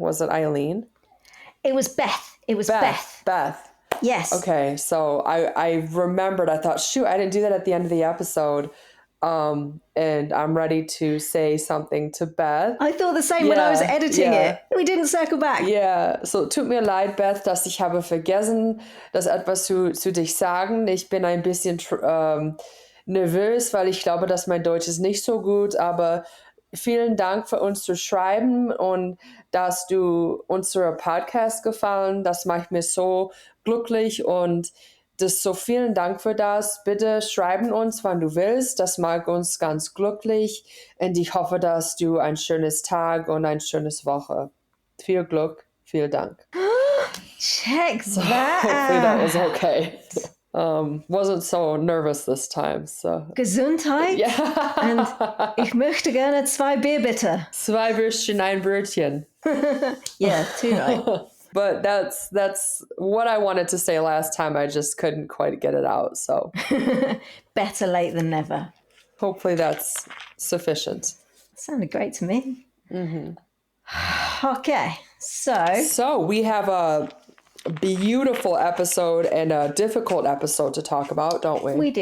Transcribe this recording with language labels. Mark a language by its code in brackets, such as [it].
[en] Was it Eileen? It was Beth. It was Beth. Beth. Beth. Yes. Okay, so I remembered. I thought, shoot, I didn't do that at the end of the episode. And I'm ready to say something to Beth. I thought the same when I was editing yeah. it. We didn't circle back. [de] Ja, so tut mir leid, Beth, dass ich habe vergessen, das etwas zu dich sagen. Ich bin ein bisschen nervös, weil ich glaube, dass mein Deutsch ist nicht so gut, aber vielen Dank für uns zu schreiben und dass du unsere Podcast gefallen. Das macht mir so glücklich und das so vielen Dank für das. Bitte schreiben uns, wann du willst. Das macht uns ganz glücklich und ich hoffe, dass du ein schönes Tag und ein schönes Woche. Viel Glück, vielen Dank. [en] Check So that hopefully that was out. okay. Wasn't so nervous this time. So [de] Gesundheit. [en] yeah. [de] Und ich möchte gerne 2 Bier, bitte. 2 Würstchen, ein Brötchen. [en] Yeah, too right. But that's what I wanted to say last time. I just couldn't quite get it out. So Better late than never. hopefully that's sufficient. Sounded great to me. Mm-hmm. Okay, So we have a beautiful episode and a difficult episode to talk about, don't we?